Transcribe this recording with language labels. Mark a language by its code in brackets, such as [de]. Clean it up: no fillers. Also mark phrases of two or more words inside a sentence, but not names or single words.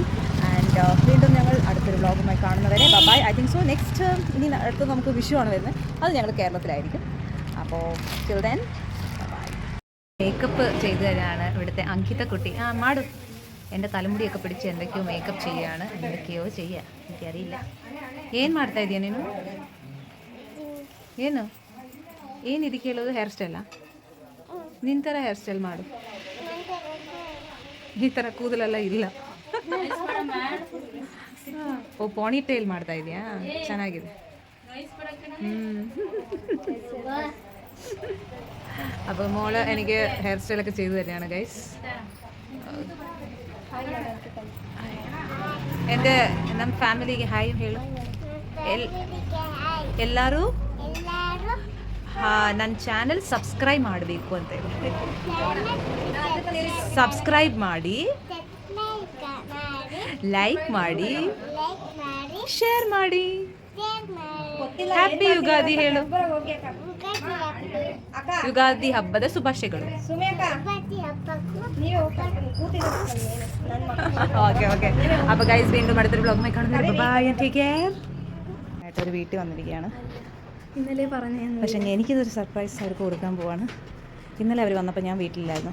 [ml] ആൻഡ് വീണ്ടും ഞങ്ങൾ അടുത്തൊരു വ്ളോഗുമായി കാണുന്നവരെ ബൈ. [en] I think so next [ml] ഇനി അടുത്ത് നമുക്ക് വിഷുവാണ് വരുന്നത്. അത് ഞങ്ങൾ കേരളത്തിലായിരിക്കും. അപ്പോൾ [en] till then bye. [ml] മേക്കപ്പ് ചെയ്തു തരാണ് ഇവിടുത്തെ അങ്കിത കുട്ടി. മാടും എൻ്റെ തലമുടിയൊക്കെ പിടിച്ച് എന്തൊക്കെയോ മേക്കപ്പ് ചെയ്യുകയാണ്. എന്തൊക്കെയോ ചെയ്യുക, എനിക്കറിയില്ല. [kn] ಏನು ಮಾಡ್ತಾ ಇದೀಯ ನೀನು? ಏನು ಇದಕ್ಕೆ ಹೇಳೋದು? ಹೇರ್ ಸ್ಟೈಲಾ? ನಿನ್ನ ಥರ [en] hair style [kn] ಮಾಡು. ಈ ಥರ ಕೂದಲೆಲ್ಲ ಇಲ್ಲ. ಓ, [en] pony tail [kn] ಮಾಡ್ತಾ ಇದೆಯಾ? ಚೆನ್ನಾಗಿದೆ. [ml] അപ്പോൾ മോള് എനിക്ക് ഹെയർ സ്റ്റൈലൊക്കെ ചെയ്തു തന്നെയാണ് ഗൈസ്. [kn] എൻ്റെ ನಮ್ಮ ಫ್ಯಾಮಿಲಿಗೆ ಹಾಯ್ ಹೇಳು. ಎಲ್ಲರೂ ನನ್ನ [en] channel subscribe [kn] ಮಾಡಬೇಕು ಅಂತ ಹೇಳಿ. ಸಬ್ಸ್ಕ್ರೈಬ್ ಮಾಡಿ, ಲೈಕ್ ಮಾಡಿ, ಶೇರ್ ಮಾಡಿ. ಹ್ಯಾಪಿ ಯುಗಾದಿ ಹೇಳು. ಯುಗಾದಿ ಹಬ್ಬದ ಶುಭಾಶಯಗಳು. [en] okay okay. [ml] അപ്പോൾ ഗൈസ്, വീണ്ടും അടുത്തൊരു വ്ളോഗുമായി കാണുന്നത്. [en] bye, take care. [ml] ആയിട്ടൊരു വീട്ടിൽ വന്നിരിക്കുകയാണ്. ഇന്നലെ പറഞ്ഞു, പക്ഷേ എനിക്കിതൊരു സർപ്രൈസ് അവർക്ക് കൊടുക്കാൻ പോവാണ്. ഇന്നലെ അവർ വന്നപ്പോൾ ഞാൻ വീട്ടിലില്ലായിരുന്നു.